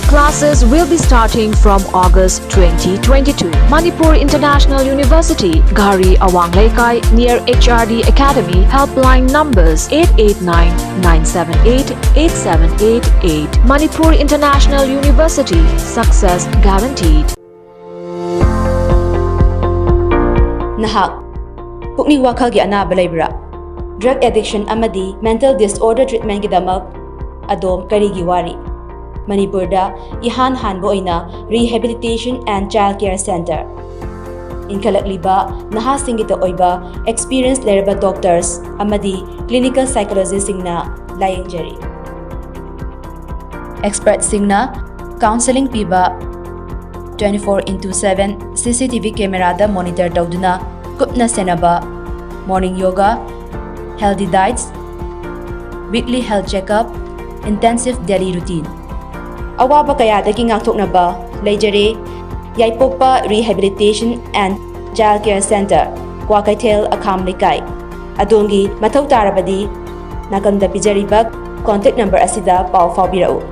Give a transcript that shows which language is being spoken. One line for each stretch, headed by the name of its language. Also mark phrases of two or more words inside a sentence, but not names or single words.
English: Classes will be starting from August 2022. Manipur International University, Gari Awang Laikai, near HRD Academy. Helpline numbers 889-978-8788. Manipur International University, success guaranteed.
Manipuri: Nahak pukning wakhalgi anaba leibra
English: drug addiction
Manipuri: amadi
English: mental disorder treatment
Manipuri: gidamak adom karigi wari Manipurda ihan hanbo oina
English: rehabilitation and child care center
Manipuri: inkhalakliba naha singita oiba experienced leraba doctors amadi
English: clinical psychologists
Manipuri: singna layengjari experts singna counseling piba 24/7
English: CCTV camera
Manipuri: da monitor tawduna kupna senaba
English: morning yoga, healthy diets, weekly health checkup, intensive daily routine.
Manipuri: Awaba kayadagi ngakthoknaba leijare Yaipokpa Rehabilitation and Child Care Center, Kwakaithel Akham Likai. Adongi mathau tarabadi nakanda pijariba
English: contact number
Manipuri: asida pau fawbirau.